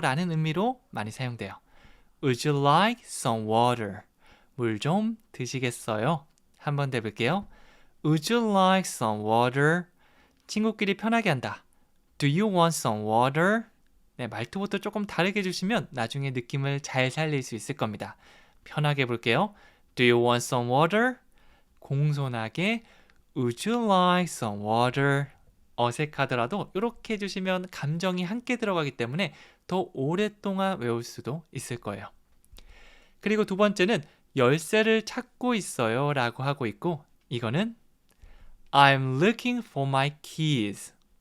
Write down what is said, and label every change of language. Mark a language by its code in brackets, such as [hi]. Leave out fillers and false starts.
[ko] 라는 의미로 많이 사용돼요. [en] Would you like some water? [ko] 물 좀 드시겠어요? 한번 더 해볼게요. [en] Would you like some water? [ko] 친구끼리 편하게 한다. [en] Do you want some water? [ko] 네, 말투부터 조금 다르게 해주시면 나중에 느낌을 잘 살릴 수 있을 겁니다. 편하게 해볼게요. [en] Do you want some water? [ko] 공손하게 [en] Would you like some water? [ko] 어색하더라도 이렇게 해주시면 감정이 함께 들어가기 때문에 더 오랫동안 외울 수도 있을 거예요. 그리고 두 번째는 열쇠를 찾고 있어요 라고 하고 있고 이거는 [en] I'm looking for my keys.